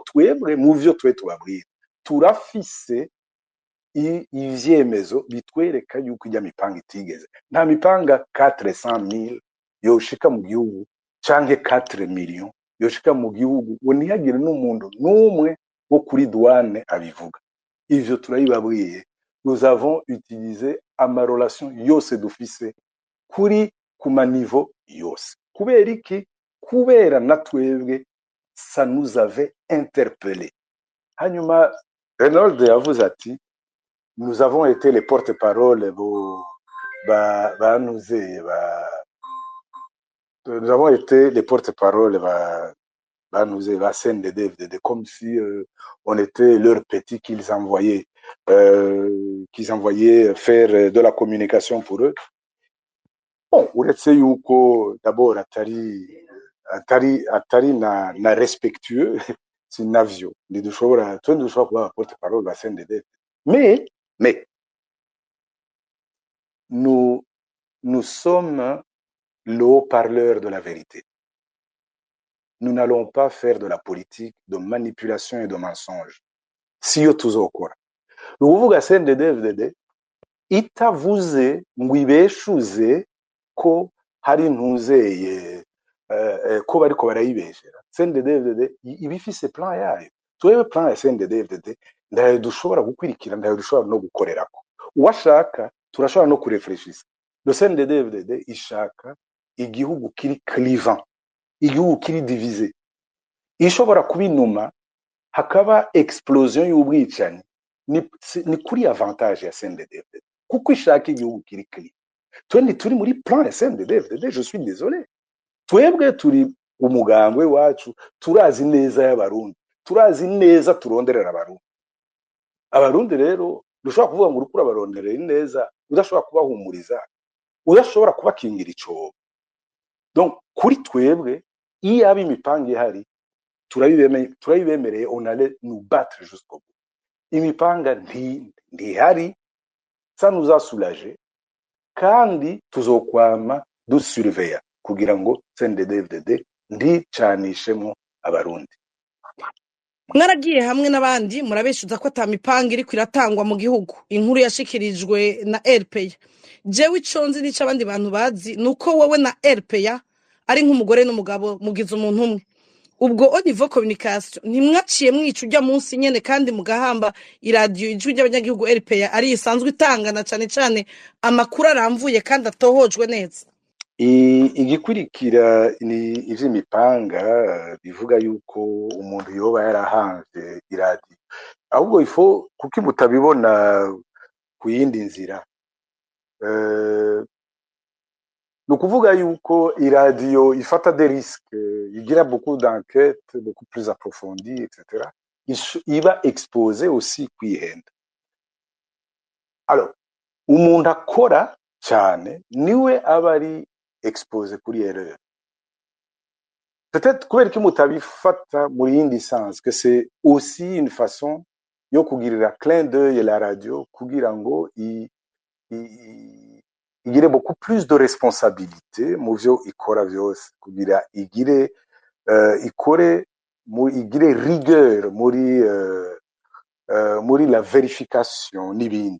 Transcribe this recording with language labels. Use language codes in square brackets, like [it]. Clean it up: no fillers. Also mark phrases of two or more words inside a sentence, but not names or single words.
[rn] twebwe mu vyo tubabwira turafise ivyemezo bitwereka yuko ijya mipanga itigeze nta mipanga 400,000 yoshika mu gihugu canke 4 millions yoshika mu gihugu ngo ntihagire n'umuntu n'umwe wo kuri douane abivuga ivyo turayibabwiye [fr] nous avons utilisé [rn] ama relation yose dufise kuri kuma niveau yose kubera iki kubera natwebwe [fr] ça nous avait interpellé [rn] hanyuma Renaud yavuze ati [fr] nous avons été les porte-parole nous avons été les porte-parole nous CNDD comme si on était leurs petits qu'ils envoyaient faire de la communication pour eux. Bon, [rn] uretse yuko d'abord atari na respectueux sinavyo ntidushobora kuba porte-parole ba CNDD [fr] mais nous sommes le haut-parleur de la vérité. Nous n'allons pas faire de la politique de manipulation et de mensonge. [rn] Si yo tuzokora. Nukuvuga CNDD itavuze ngo ibeshuze ko hari ntuzeye ko bariko barayibeshera. CNDD ibifise plan yayo. Twebwe plan ya CNDD ndayo dushobora gukwirikira ndayo dushobora no gukorerako. Uwashaka turashobora no kurefreshisa. Le CNDD ishaka igihugu kiri clivant. Igihugu kiri divisé ishobora kubinuma hakaba explosion y'ubwicanye ni kuri avantage ya CNDD kuko ishaka igihugu kiri clean turi muri plan ya CNDD [fr] je suis désolé [rn] twebwe turi umugambwe wacu turazi neza y'abarundi turazi neza turonderera abarundi rero dushobora kuvuga ngo urukura baronderera neza udashobora kubahumuriza udashobora kubakingira icobo donc kuri twebwe iyo aba imipanga ihari turabibemereye [fr] on allait nous battre jusqu'au bout [rn] imipanga ntihari [fr] ça nous a soulagé [rn] kandi tuzokwama dusurveya kugira ngo CNDD ndicanishemo abarundi mwaragiye hamwe n'abandi murabeshuza ko atamipanga iri kwiratangwa mu gihugu inkuru yashikirijwe na RPA jewe iconzi nico abandi bantu bazi nuko wowe na RPA ari nk'umugore n'umugabo mugize umuntu umwe ubwo [fr] au niveau [rn] communication ntimwaciye mwica ujya munsi nyene kandi mugahamba iradio ijwi ry'abanyagihugu RPA ari isanzwe itangana cyane amakuru aramvuye kandi atohojwe neza igikurikira ni ivy'imipanga bivuga yuko umuntu yoba yarahanze iradio ahubwo ifo kuki mutabibona ku yindi nzira nukuvuga yuko iradio ifata [fr] des risques [rn] igira [fr] beaucoup d'enquêtes beaucoup plus approfondies etc [rn] iba [fr] exposé aussi [rn] kwihenda alors umuntu akora cyane niwe aba ari expose kuri erreur. Peut-être kubera ko mutabifata muri yindi sens [fr] que c'est aussi une façon [rn] yo kugirira [fr] clin d'œil la radio [rn] kugira ngo igire [fr] beaucoup plus de responsabilité [rn] mu byo ikora byose, kugira igire ikore igire rigueur muri [fr] la vérification [rn] n'ibindi.